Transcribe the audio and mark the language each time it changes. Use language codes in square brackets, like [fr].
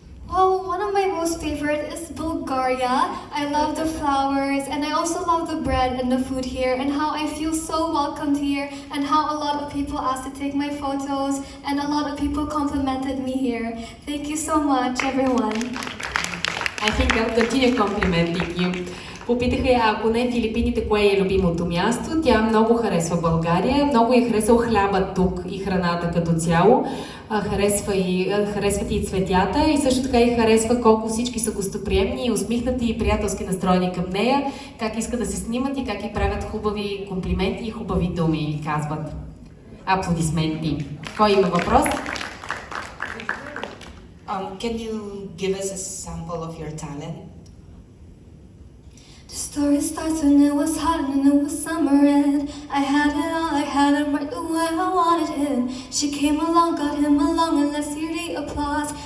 [en] Well, one of my most favorite is Bulgaria. I love the flowers and I also love the bread and the food here and how I feel so welcomed here and how a lot of people asked to take my photos and a lot of people complimented me here. Thank you so much, everyone. I think I'll continue complimenting you. [bg] Попитаха я, ако не Филипините, кое е любимото място. Тя много харесва България, много я харесал хляба тук и храната като цяло. Харесват и цветята и също така и харесва колко всички са гостоприемни и усмихнати и приятелски настроени към нея, как искат да се снимат и как и правят хубави комплименти и хубави думи, казват. Аплодисменти. Кой има въпрос? [en] Can you give us a sample of your talent? The story starts when it was hot and it was summer and I had it all, I had him right the way I wanted him. She came along, got him along, and let's hear the applause.